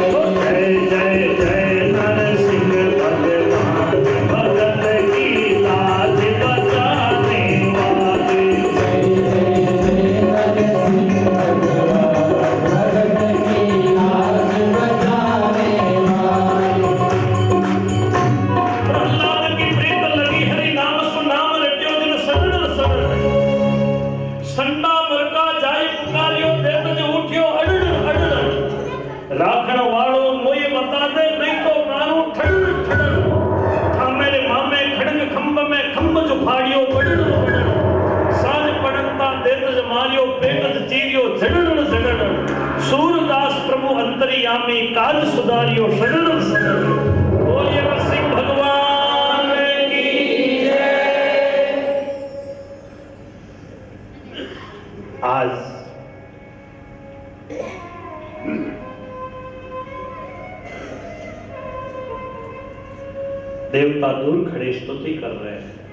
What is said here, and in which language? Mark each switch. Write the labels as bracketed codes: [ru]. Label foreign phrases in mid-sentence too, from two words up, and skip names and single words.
[hi] जय जय जय नरसिंह भगवान, भगत की लाज बचाने वाले। जय जय जय नरसिंह भगवान, भगत की लाज बचाने वाले। [bra] प्रहलाद की प्रीत लगी हरि नाम सुनाम, रट्यो दिन सदन सदन। संडा मरका जाय पुकारियो, देतज उठ्यो अडड़ अडड़। राखण वालो मोये बता दे, नहीं तो मारू ठड़ ठड़। था मेरे मामे खड़ंग खंभ में, खंभ जो फाड़ियो बड़ड़ बड़ड़। साज पड़ंता देतज मारियो, बेटज चीरियो झड़ड़ झड़ड़। सूरदास प्रभु अंतर्यामी, काज सुधारियो सड़ड़ सड़ड़। [hi] बोलिए नरसिंह भगवान की जय। आज देवता दूर खड़े स्तुति कर रहे हैं।